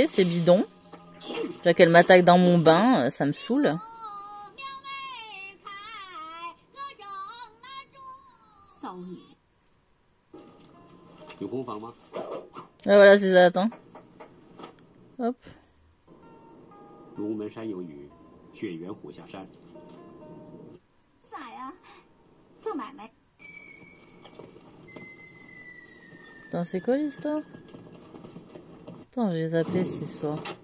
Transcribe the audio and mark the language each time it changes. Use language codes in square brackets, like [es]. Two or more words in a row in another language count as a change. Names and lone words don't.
[fr] C'est bidon. Déjà qu'elle m'attaque dans mon bain, ça me saoule. Ah, voilà, c'est ça, attends. Hop. [zh] 龙门山有雨，血缘虎下山。咋呀？做买卖。 [fr] Attends, c'est quoi l'histoire? Attends, j'ai zappé cette histoire.